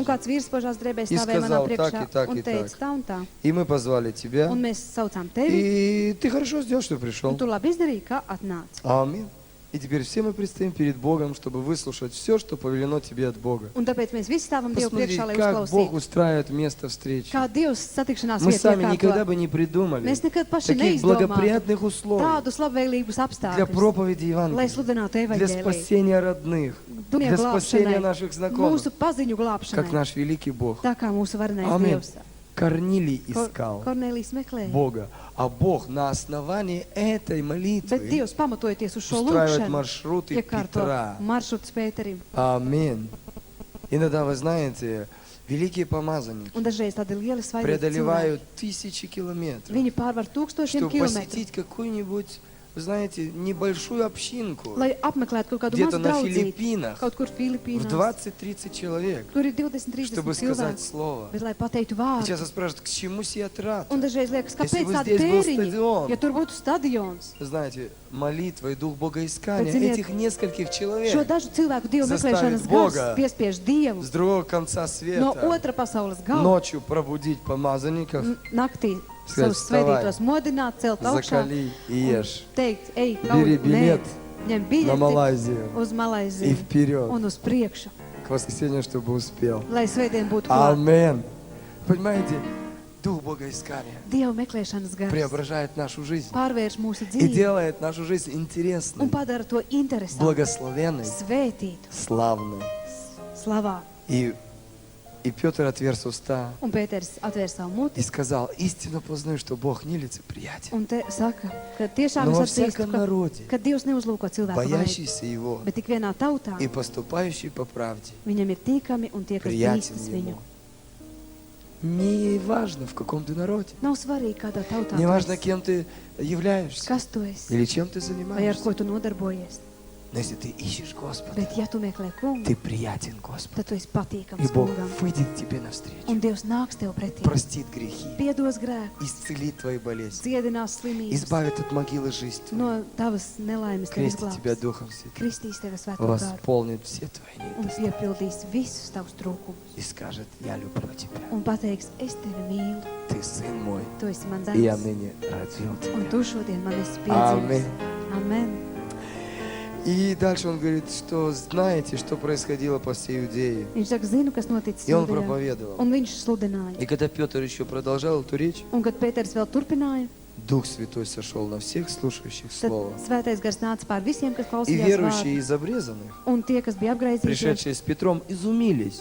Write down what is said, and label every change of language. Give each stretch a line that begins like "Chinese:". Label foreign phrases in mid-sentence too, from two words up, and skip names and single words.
Latvian: Un kāds vīrs pašās drēbēs
Russian: И
Latvian: stāvēja manā
Russian: сказал,
Latvian: priekšā
Russian: так и так
Latvian: un
Russian: и
Latvian: teica
Russian: так.
Latvian: tā un tā.
Russian: И мы позвали тебя.
Latvian: Un mēs saucām tevi,
Russian: И ты хорошо сделал, что
Latvian: un
Russian: пришел.
Latvian: tu labi izdarīji, ka atnāci.
Russian: Аминь. И теперь все мы предстоим перед Богом, чтобы выслушать все, что повелено тебе от Бога.
Latvian: Un tāpēc mēs visi stāvam Dievu
Russian: Посмотри,
Latvian: priekšā, lai
Russian: как Бог
Latvian: uzklausītu.
Russian: устраивает место встречи.
Latvian: Kā Dievs satikšanās
Russian: Мы
Latvian: vietu
Russian: сами никогда
Latvian: iekārto.
Russian: бы не придумали
Latvian: Mēs nekad paši
Russian: таких
Latvian: neizdomātu
Russian: благоприятных условий
Latvian: tādus labvēlīgus
Russian: для
Latvian: apstākļus,
Russian: проповеди
Latvian: lai
Russian: Евангелия,
Latvian: sludinātu
Russian: для
Latvian: evaņģēliju,
Russian: спасения родных,
Latvian: dunie
Russian: для спасения
Latvian: glābšanai,
Russian: наших знакомых,
Latvian: mūsu paziņu
Russian: как
Latvian: glābšanai,
Russian: наш великий Бог.
Latvian: tā kā mūsu varenais Amen. Dievs.
Russian: Корнилий искал
Latvian: Kornelijs meklēja.
Russian: Бога, а Бог на основании этой
Latvian: Bet
Russian: молитвы
Latvian: Dievs, pamatojoties uz šo
Russian: устраивает
Latvian: lūgšanu,
Russian: маршруты
Latvian: iekārto
Russian: Петра.
Latvian: maršrutus Pēterim.
Russian: Аминь. Иногда, вы знаете, великие помазанники
Latvian: Un dažreiz tādi lieli svaidīgi cilvēki.
Russian: преодолевают тысячи километров,
Latvian: Viņi pārvar tūkstošiem
Russian: чтобы
Latvian: kilometru,
Russian: посетить какую-нибудь, вы знаете, небольшую общинку,
Latvian: lai apmeklētu kaut kādu
Russian: где-то
Latvian: mazu
Russian: на
Latvian: draudzību,
Russian: Филиппинах,
Latvian: kaut kur
Russian: в
Latvian: Filipīnās,
Russian: 20-30 человек,
Latvian: kur ir 20-30
Russian: чтобы сказать
Latvian: cilvēki,
Russian: слово.
Latvian: bet lai pateiktu
Russian: И
Latvian: vārdu.
Russian: часто спрашивают, к чему сия трата?
Latvian: Un dažreiz liekas,
Russian: Если
Latvian: kāpēc
Russian: бы
Latvian: tādi
Russian: здесь был
Latvian: tēriņi,
Russian: стадион.
Latvian: ja tur būtu stadions.
Russian: Знаете, молитва и дух богоискания
Latvian: Bet, ziniet,
Russian: этих нескольких
Latvian: Šo
Russian: человек
Latvian: dažu cilvēku Dievu
Russian: Заставить
Latvian: meklēšanas
Russian: Бога
Latvian: gars piespiež Dievu
Russian: с другого конца
Latvian: no
Russian: света
Latvian: otra pasaules gala
Russian: ночью пробудить помазанников,
Latvian: naktī
Russian: Сказать,
Latvian: savus svētītos
Russian: вставай,
Latvian: modināt, celt augšā
Russian: закали и ешь
Latvian: teikt, ej, Beri nē, biļet ņem
Russian: на
Latvian: biļeti
Russian: Малайзию
Latvian: uz
Russian: и
Latvian: Malaiziju
Russian: вперед
Latvian: un uz priekšu,
Russian: к воскресенью, чтобы успел.
Latvian: lai svētdien būtu klāt.
Russian: Аминь. Понимаете, дух богоискания
Latvian: Dievu meklēšanas gars
Russian: преображает нашу жизнь
Latvian: pārvērš mūsu
Russian: и
Latvian: dzīvi
Russian: делает нашу жизнь
Latvian: un
Russian: интересной,
Latvian: padara to interesantu,
Russian: благословенной,
Latvian: svētītu,
Russian: славной.
Latvian: slavā.
Russian: И Петр отверз уста
Latvian: Un Pēters atvēr savu
Russian: и
Latvian: muti
Russian: сказал, истинно познаю, что Бог не лицеприятен,
Latvian: un te saka, ka tiešām
Russian: но
Latvian: es
Russian: во
Latvian: atzīstu,
Russian: всяком
Latvian: ka,
Russian: народе,
Latvian: ka Dievs neuzlūko cilvēku vajag,
Russian: боящийся Его
Latvian: bet tik vienā tautā
Russian: и поступающий по правде,
Latvian: viņam ir tīkami un tie, kas
Russian: приятен
Latvian: bīstas viņu.
Russian: Ему. Не важно, в каком ты народе,
Latvian: Nav svarīgi, kādā tautā
Russian: не
Latvian: tu
Russian: важно,
Latvian: esi,
Russian: кем ты являешься
Latvian: kas tu esi
Russian: или чем ты
Latvian: vai ar
Russian: занимаешься.
Latvian: ko tu nodarbojies.
Russian: Но если ты ищешь Господа,
Latvian: Bet, ja tu meklē kungu,
Russian: ты приятен Господу.
Latvian: tad tu esi
Russian: И
Latvian: patīkams
Russian: Бог
Latvian: kungam.
Russian: выйдет к тебе навстречу,
Latvian: Un Dievs nāks tev pretī,
Russian: простит грехи,
Latvian: piedos grēku,
Russian: исцелит твои болезни,
Latvian: dziedinās slimības,
Russian: избавит от могилы жизнь твою,
Latvian: no tavas nelaimes tev
Russian: крестит тебя
Latvian: izglābs,
Russian: Духом Святым,
Latvian: kristīs tevi svēto gāru
Russian: восполнит все твои
Latvian: un
Russian: недостатки
Latvian: piepildīs visus tavus trūkumus.
Russian: и скажет: я люблю тебя,
Latvian: Un pateiks, es tevi mīlu,
Russian: ты сын мой,
Latvian: tu esi mans
Russian: и я
Latvian: dēls,
Russian: ныне родил
Latvian: un
Russian: тебя.
Latvian: tu šodien man esi Amen. piedzimis. Amen.
Russian: И дальше он говорит, что знаете, что происходило по всей Иудее.
Latvian: Viņš saka, zinu, kas noticis
Russian: И он
Latvian: Jūdejā.
Russian: проповедовал.
Latvian: Un viņš sludināja.
Russian: И когда Петр еще продолжал эту речь,
Latvian: Un kad Pēters vēl turpināja,
Russian: Дух Святой сошел на всех слушающих
Latvian: tad
Russian: Слово.
Latvian: svētais gars nāca pār visiem, kas
Russian: И
Latvian: klausījās
Russian: верующие
Latvian: vārdu.
Russian: из обрезанных,
Latvian: Un tie, kas bija apgraizījušies,
Russian: пришедшие с Петром, изумились,